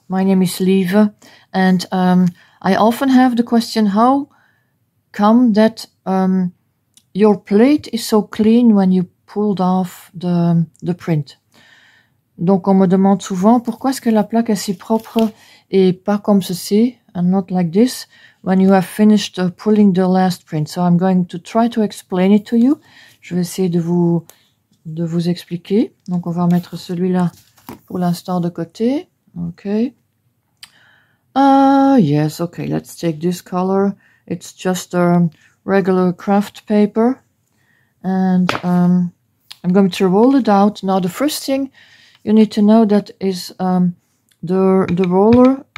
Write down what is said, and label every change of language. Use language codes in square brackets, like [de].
[en] My name is Lieve, and I often have the question: how come that your plate is so clean when you pulled off the print? [fr] Donc, on me demande souvent pourquoi est-ce que la plaque est si propre et pas comme ceci, [en] and not like this, when you have finished pulling the last print. So I'm going to try to explain it to you. [fr] Je vais essayer de vous expliquer. Donc, on va mettre celui-là pour l'instant de côté. [en] Okay. Yes, okay, let's take this color. It's just a regular craft paper. And I'm going to roll it out. Now, the first thing you need to know that is the roller.